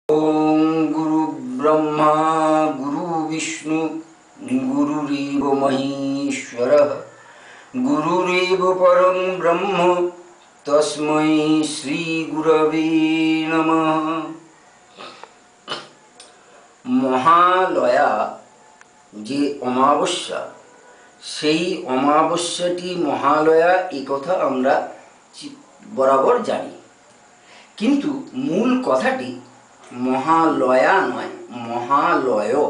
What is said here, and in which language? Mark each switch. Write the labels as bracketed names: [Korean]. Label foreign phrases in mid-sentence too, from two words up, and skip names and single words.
[Sanskrit] ओम गुरु ब्रह्मा गुरु विष्णु गुरुरेव महेश्वरः गुरुरेव परं ब्रह्म तस्मै श्री गुरवे नमः। [Bangla] মহালয়া যে অমাবস্যা, সেই অমাবস্যাটি মহালয়া এই কথা আমরা বরাবর জানি, কিন্তু মূল কথাটি মহালয়া নয়, মহালয়।